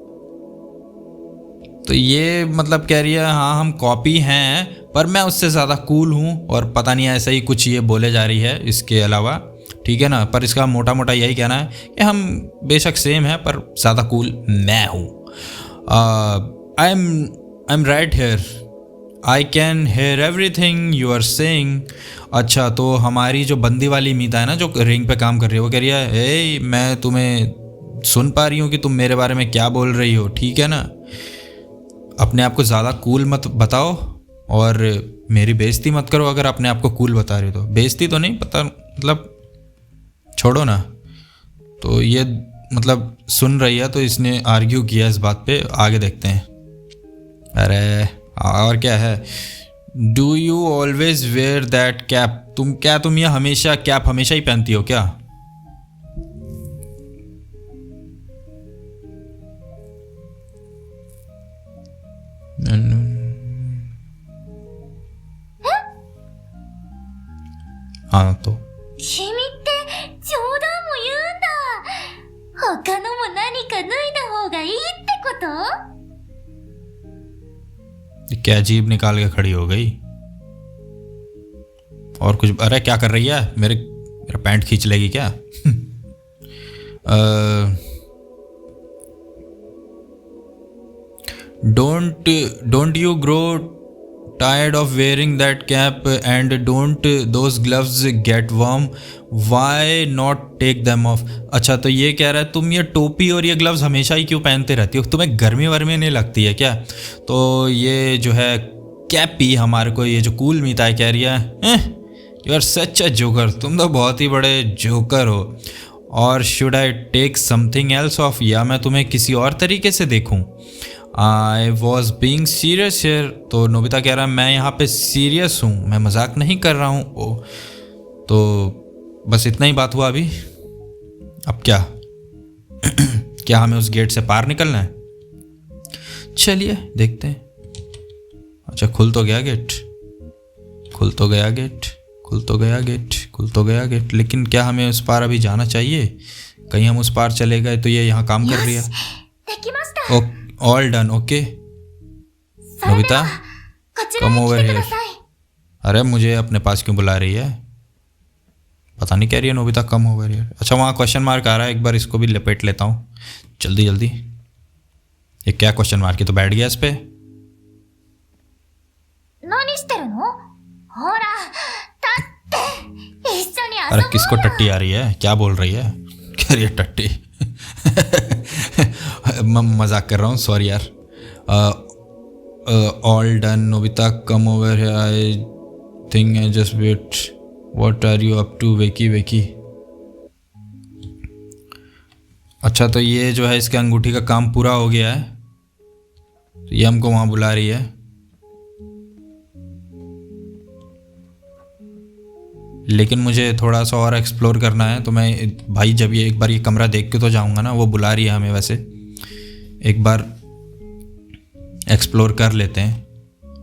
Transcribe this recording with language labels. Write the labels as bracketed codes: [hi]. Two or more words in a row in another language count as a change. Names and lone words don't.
[hi] तो ये मतलब कह रही है हाँ हम कॉपी हैं पर मैं उससे ज़्यादा कूल हूँ, और पता नहीं ऐसा ही कुछ ये बोले जा रही है इसके अलावा, ठीक है ना। पर इसका मोटा मोटा यही कहना है कि हम बेशक सेम है पर ज़्यादा कूल मैं हूँ। [en] I am right here, I can hear everything you are saying. [hi] अच्छा, तो हमारी जो बंदी वाली मीता है ना जो रिंग पे काम कर रही है, वो कह रही है ए मैं तुम्हें सुन पा रही हूँ कि तुम मेरे बारे में क्या बोल रही हो, ठीक है ना। अपने आप को ज़्यादा कूल मत बताओ और मेरी बेइज्जती मत करो अगर अपने आप को कूल बता रहे हो तो। बेइज्जती तो नहीं पता, मतलब छोड़ो ना। तो ये मतलब सुन रही है तो इसने आर्ग्यू किया इस बात पे, आगे देखते हैं। अरे और क्या है, [en] Do you always wear that cap, [hi] तुम ये हमेशा कैप हमेशा ही पहनती हो क्या? हाँ तो [ja] 君って冗談も言うんだ。他のも何か脱いだ方がいいってこと？ [hi] क्या अजीब निकाल के खड़ी हो गई। और कुछ, अरे क्या कर रही है, मेरा पैंट खींच लेगी क्या? [en] Don't you grow tired of wearing that cap and don't those gloves get warm, why not take them off। [hi] अच्छा, तो ये कह रहा है तुम ये टोपी और ये ग्लव्स हमेशा ही क्यों पहनते रहती हो, तुम्हें गर्मी वर्मी नहीं लगती है क्या? तो ये जो है कैपी हमारे को ये जो कूल मीता है कह रही है [en] you are such a joker, [hi] तुम तो बहुत ही बड़े जोकर हो। [en] और should I take something else off, [hi] या मैं तुम्हें किसी और तरीके से देखूं? [en] I was being serious here, [hi] तो नोबिता कह रहा है मैं यहाँ पे सीरियस हूँ, मैं मजाक नहीं कर रहा हूँ। ओ तो बस इतना ही बात हुआ अभी। अब क्या क्या हमें उस गेट से पार निकलना है? चलिए देखते हैं। अच्छा, खुल तो गया गेट, खुल तो गया गेट, खुल तो गया गेट, खुल तो गया गेट, लेकिन क्या हमें उस पार अभी जाना चाहिए? कहीं हम उस पार चले गए तो ये यहाँ काम कर रही है। [ja] できました。 [en] All done, okay. [ja] それで नोबिता はこちら [en] कम [ja] へ [en] ओवर [ja] 来てく [en] हेयर। [ja] ださい。 [hi] अरे मुझे अपने पास क्यों बुला रही है? पता नहीं कह रही है नोबिता [en] come over here. [hi] अच्छा, वहाँ क्वेश्चन मार्क आ रहा है, एक बार इसको भी लपेट लेता हूँ जल्दी जल्दी। ये क्या क्वेश्चन मार्क है, तो बैठ गया इस पे। [ja] 何してるの？ほら、立って一緒に遊ぼう [hi] अरे [ja] よ。 [hi] किसको टट्टी आ रही है, क्या बोल रही है? कह रही है टट्टी। मैं मजाक कर रहा हूँ, सॉरी यार। [en] All done Nobita come over here, I think I just wait, what are you up to wacky wacky. [hi] अच्छा, तो ये जो है इसके अंगूठी का काम पूरा हो गया है, तो ये हमको वहाँ बुला रही है। लेकिन मुझे थोड़ा सा और एक्सप्लोर करना है, तो मैं भाई जब ये एक बार ये कमरा देख के तो जाऊंगा ना, वो बुला रही है हमें, वैसे एक बार एक्सप्लोर कर लेते हैं।